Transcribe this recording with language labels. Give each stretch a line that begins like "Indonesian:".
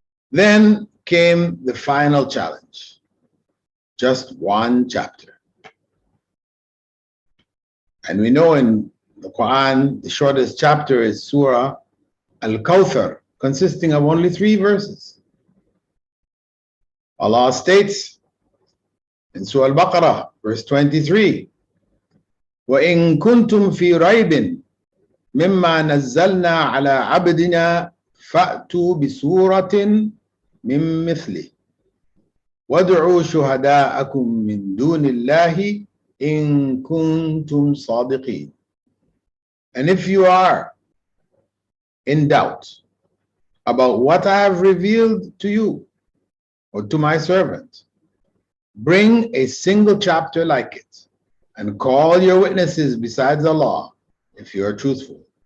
English: Then came the final challenge, just one chapter. And we know in the Quran, the shortest chapter is Surah Al-Kawthar, consisting of only 3 verses. Allah states in Surah Al-Baqarah, verse 23,
Arabic: وَإِن كُنْتُمْ فِي رَيْبٍ مِمَّا نَزَّلْنَا عَلَى عَبْدِنَا فَأْتُوا بِسُورَةٍ مِّن مِّثْلِهِ وَادْعُوا شُهَدَاءَكُم مِّن دُونِ اللَّهِ إِن كُنتُمْ صَادِقِينَ.
English: And if you are in doubt about what I have revealed to you or to my servant, bring a single chapter like it and call your witnesses besides Allah if you are truthful.